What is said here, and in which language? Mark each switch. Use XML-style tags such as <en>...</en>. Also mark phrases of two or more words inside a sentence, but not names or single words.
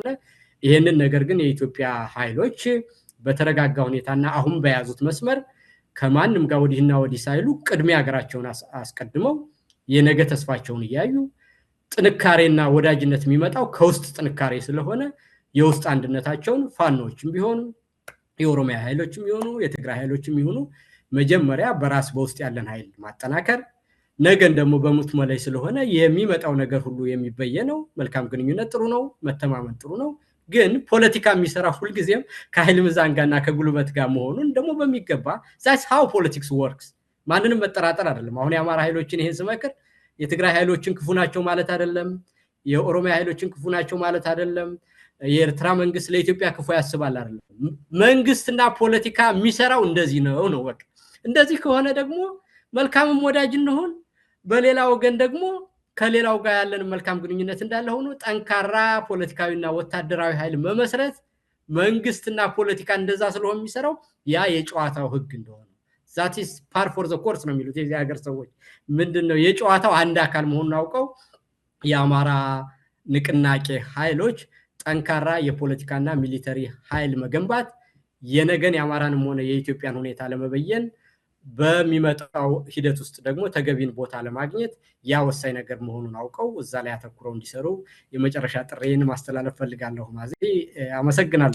<am>ይሄንን ነገር ግን የኢትዮጵያ ኃይሎች በተረጋጋ ሁኔታና አሁን በያዙት መስመር ከማንም ጋር ወዲህና ወዲህ ሳይሉ ቅድሚያ ሀገራቸውን አስቀድመው የነገ ተስፋቸውን እያዩ ጥንካሬና ወዳጅነት የሚመጣው ከውስጥ ጥንካሬ ስለሆነ የውስጥ አንድነታቸውን ፋኖችም ቢሆኑ የኦሮሚያ ኃይሎችም ይሆኑ የትግራይ ኃይሎችም ይሆኑ መጀመሪያ በራስ በውስጥ ያለን ኃይል ማጠናከር ነገን ደግሞ በሙት መላይ ስለሆነ የሚመጣው ነገር ሁሉ የሚበየነው መልካም ግንኙነት ጥሩ ነው፣ መተማመን ጥሩ ነው። ግን ፖለቲካ የሚሰራ ሁሉ ጊዜም ከኃይል ሚዛን ጋርና ከጉልበት ጋር መሆኑን ደግሞ በሚገባ</am> <en>that's how politics works</en> <am>ማንንም መጠራጠር አይደለም። አሁን የአማራ ኃይሎችን ይሄን ስመክር የትግራይ ኃይሎችን ክፉ ናቸው ማለት አይደለም፣ የኦሮሚያ ኃይሎችን ክፉ ናቸው ማለት አይደለም፣ የኤርትራ መንግስት ለኢትዮጵያ ክፉ ያስባል አይደለም። መንግስትና ፖለቲካ የሚሰራው እንደዚህ ነው በቃ። እንደዚህ ከሆነ ደግሞ መልካምም ወዳጅ እንሆን፣ በሌላ ወገን ደግሞ ከሌላው ጋር ያለን መልካም ግንኙነት እንዳለ ሆኖ ጠንካራ ፖለቲካዊና ወታደራዊ ኃይል መመስረት መንግስትና ፖለቲካ እንደዛ ስለሆነ የሚሰራው ያ የጨዋታው ህግ እንደሆነ</am> <en>that is par for the</en> <am>course ነው የሚሉት የዚህ ሀገር ሰዎች። ምንድነው የጨዋታው አንድ አካል መሆኑን አውቀው የአማራ ንቅናቄ ኃይሎች ጠንካራ የፖለቲካና ሚሊተሪ ኃይል መገንባት የነገን የአማራንም ሆነ የኢትዮጵያን ሁኔታ ለመበየን በሚመጣው ሂደት ውስጥ ደግሞ ተገቢን ቦታ ለማግኘት ያ ወሳኝ ነገር መሆኑን አውቀው እዛ ላይ አተኩረው እንዲሰሩ የመጨረሻ ጥሬን ማስተላለፍ ፈልጋለሁ። ማዚ አመሰግናለሁ።</am>